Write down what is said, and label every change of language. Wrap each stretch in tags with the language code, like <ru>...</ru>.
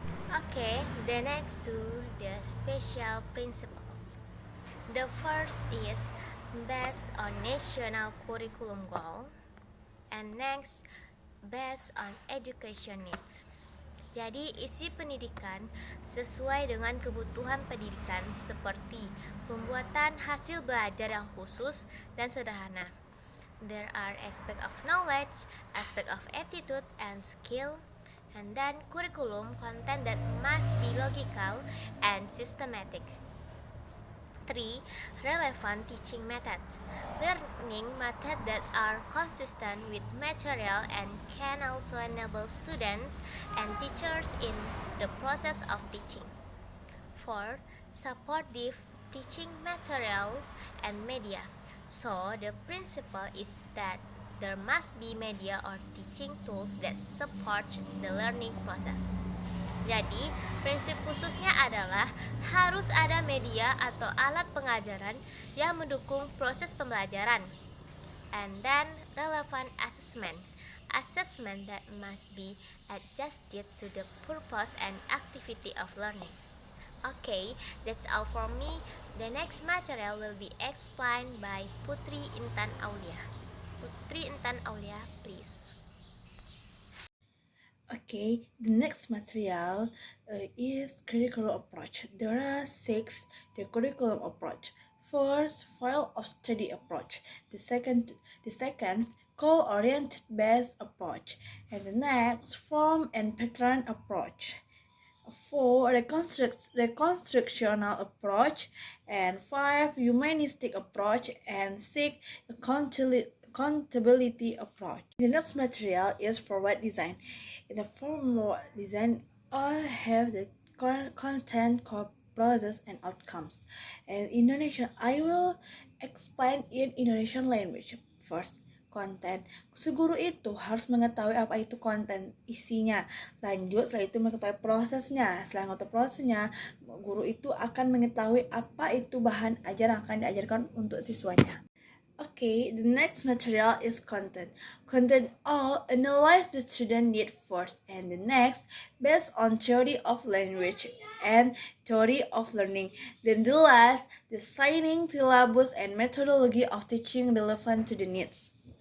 <en>Okay, the next two, the special principles. The first is based on national curriculum goal, and next based on education needs.</en> <id>Jadi isi pendidikan sesuai dengan kebutuhan pendidikan seperti pembuatan hasil belajar yang khusus dan sederhana.</id> <en>There are aspect of knowledge, aspect of attitude and skill, and then curriculum content that must be logical and systematic. 3. Relevant teaching methods. Learning methods that are consistent with material and can also enable students and teachers in the process of teaching. 4. Supportive teaching materials and media. So, the principle is that there must be media or teaching tools that support the learning process.</en> <id>Jadi, prinsip khususnya adalah harus ada media atau alat pengajaran yang mendukung proses pembelajaran.</id> <en>And then, relevant assessment. Assessment that must be adjusted to the purpose and activity of learning. Okay, that's all for me. The next material will be explained by Putri Intan Aulia. Putri Intan Aulia, please. Okay, the next material is curriculum approach. There are six the curriculum approach. First, file of study approach. The second goal-oriented based approach, and the next form and pattern approach. 4. Reconstructional approach, and 5. Humanistic approach, and 6. Accountability approach. The next material is forward design. In the forward design, I have the content, core process, and outcomes. And Indonesian, I will explain in Indonesian language. First, konten.</en> <id>Si guru itu harus mengetahui apa itu konten isinya. Lanjut, setelah itu mengetahui prosesnya. Setelah mengetahui prosesnya, guru itu akan mengetahui apa itu bahan ajar yang akan diajarkan untuk siswanya.</id> <en>Okay, the next material is content. Content all analyze the student need first, and the next based on theory of language and theory of learning. Then the last designing syllabus and methodology of teaching relevant to the needs.</en>